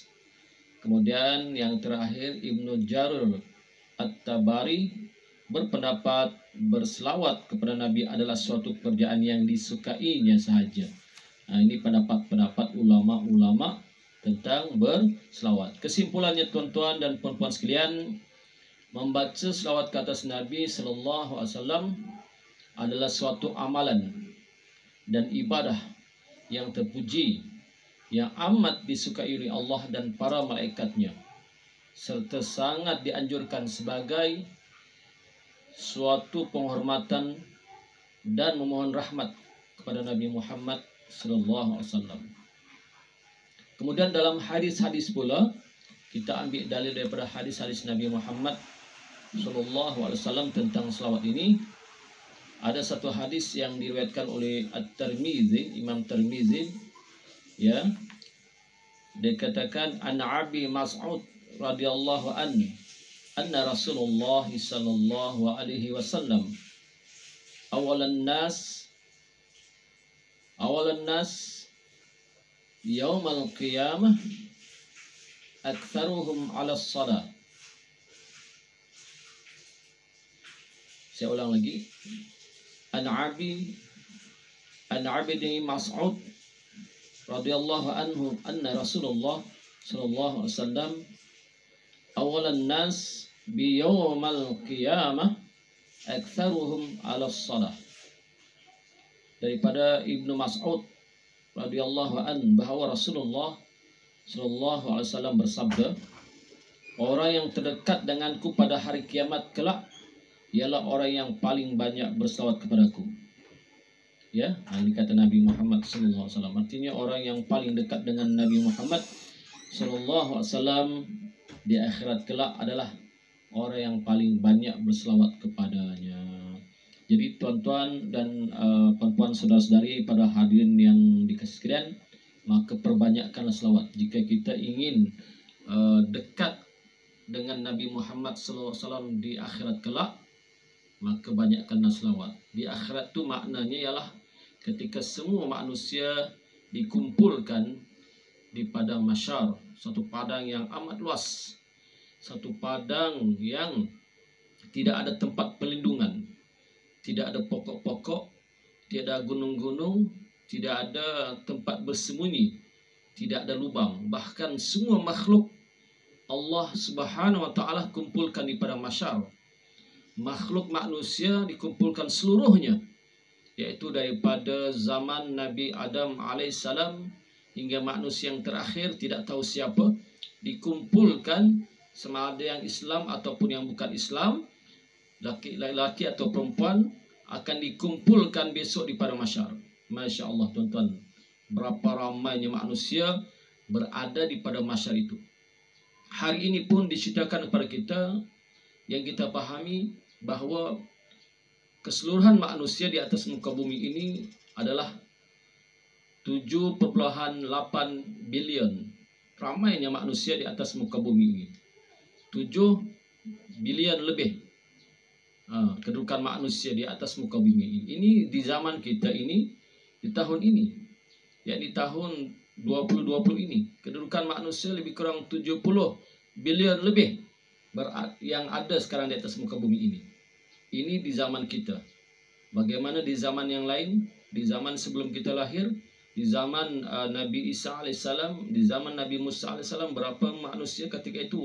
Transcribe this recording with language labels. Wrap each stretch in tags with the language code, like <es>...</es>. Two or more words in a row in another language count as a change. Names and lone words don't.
<ms>Kemudian yang terakhir, Ibnu Jarir At-Tabari berpendapat berselawat kepada Nabi adalah suatu pekerjaan yang disukainya sahaja. Ini pendapat-pendapat ulama-ulama tentang berselawat. Kesimpulannya tuan-tuan dan puan-puan sekalian, membaca selawat ke atas Nabi</ms> <ar>صلى الله عليه وسلم</ar> <ms>adalah suatu amalan dan ibadah yang terpuji, yang amat disukai oleh Allah dan para malaikatnya, serta sangat dianjurkan sebagai suatu penghormatan dan memohon rahmat kepada Nabi Muhammad</ms> <ar>صلى الله عليه وسلم.</ar> <ms>Kemudian dalam hadis-hadis pula kita ambil dalil daripada hadis-hadis Nabi Muhammad</ms> <ar>صلى الله عليه وسلم</ar> <ms>tentang selawat ini. Ada satu hadis yang diriwayatkan oleh At-Tirmizi, Imam Tirmizi ya.</ms> <ar>Dikatakan عن أبي مسعود رضي الله أن رسول الله صلى الله عليه وسلم أولى الناس يوم القيامة أكثرهم على صلاة.</ar> <ms>Saya ulang lagi.</ms> <ar>عن أبي مسعود رضي الله عنه أن رسول الله صلى الله عليه وسلم أولى الناس بيوم القيامة أكثرهم على صلاة.</ar> <ms>Daripada Ibnu Mas'ud</ms> <ar>رضي الله عنه</ar> <ms>bahwa Rasulullah</ms> <ar>صلى الله عليه وسلم</ar> <ms>bersabda, orang yang terdekat denganku pada hari kiamat kelak ialah orang yang paling banyak berselawat kepadaku. Ya, ini kata Nabi Muhammad</ms> <ar>صلى الله عليه وسلم.</ar> <ms>Artinya orang yang paling dekat dengan Nabi Muhammad</ms> <ar>صلى الله عليه وسلم</ar> <ms>di akhirat kelak adalah orang yang paling banyak berselawat kepadanya. Jadi tuan-tuan dan puan-puan saudara-saudari pada hadirin yang dikasihi sekalian, maka perbanyakkanlah selawat. Jika kita ingin dekat dengan Nabi Muhammad</ms> <ar>صلى الله عليه وسلم</ar> <ms>di akhirat kelak, maka banyakkanlah selawat. Di akhirat tu maknanya ialah ketika semua manusia dikumpulkan di padang mahsyar, satu padang yang amat luas, satu padang yang tidak ada tempat perlindungan, tidak ada pokok-pokok, tidak ada gunung-gunung, tidak ada tempat bersembunyi, tidak ada lubang. Bahkan semua makhluk Allah</ms> <ar>سبحانه وتعالى</ar> <ms>kumpulkan di padang mahsyar. Makhluk manusia dikumpulkan seluruhnya, yaitu daripada zaman Nabi Adam alaihissalam hingga manusia yang terakhir tidak tahu siapa, dikumpulkan, sama ada yang Islam ataupun yang bukan Islam, laki-laki atau perempuan, akan dikumpulkan besok di padang mahsyar.</ms> <ar>ما شاء الله</ar> <ms>tuan-tuan, berapa ramainya manusia berada di padang mahsyar itu. Hari ini pun diceritakan kepada kita, yang kita pahami bahawa keseluruhan manusia di atas muka bumi ini adalah 7,8 bilion. Ramainya manusia di atas muka bumi ini. 7 bilion lebih kedudukan manusia di atas muka bumi ini. Ini di zaman kita ini, di tahun ini, yakni tahun 2020 ini, kedudukan manusia lebih kurang 70 bilion lebih yang ada sekarang di atas muka bumi ini. Ini di zaman kita. Bagaimana di zaman yang lain? Di zaman sebelum kita lahir, di zaman Nabi Isa alaihissalam, di zaman Nabi Musa alaihissalam, berapa manusia ketika itu?</ms>